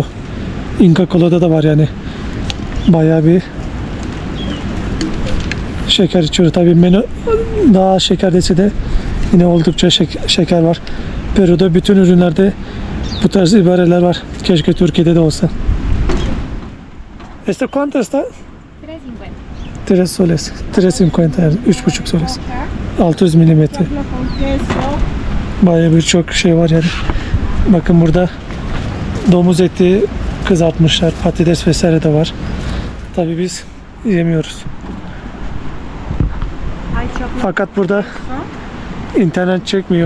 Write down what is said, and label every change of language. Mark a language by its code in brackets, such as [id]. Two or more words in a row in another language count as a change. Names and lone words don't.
[tr] Inca Cola'da da var yani. Bayağı bir şeker içiyor. Tabii menü daha şeker dese de yine oldukça şeker var. Peru'da bütün ürünlerde bu tarz ibareler var. Keşke Türkiye'de de olsa. [es] ¿Este cuánto está? 3.50. [tr] 3 soles. 3.50 yani 3,5 soles. 600 milimetre. [es] Choclo con queso. [tr] Bayağı birçok şey var yani. Bakın burada domuz eti kızartmışlar. Patates vesaire de var. Tabii biz yemiyoruz. [es] Hay choclo [tr] Fakat burada [es] con [tr] internet çekmiyor.